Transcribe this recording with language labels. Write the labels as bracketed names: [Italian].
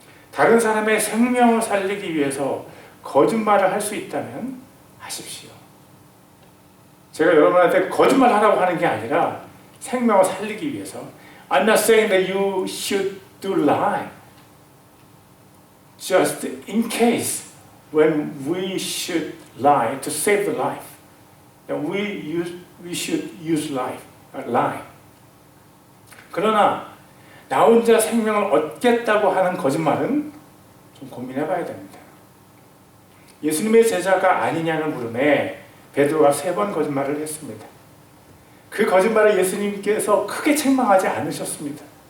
[Korean] 다른 사람의 생명을 살리기 위해서 거짓말을 할 수 있다면 하십시오. 제가 여러분한테 거짓말하라고 하는 게 아니라 생명을 살리기 위해서 [English] I'm not saying that you should do lie. Just in case when we should lie to save the life, we should use lie. [Korean] 그러나 나 혼자 생명을 얻겠다고 하는 거짓말은 좀 고민해봐야 됩니다. 예수님의 제자가 아니냐는 물음에 베드로가 3번 거짓말을 했습니다. 그 거짓말을 예수님께서 크게 책망하지 않으셨습니다.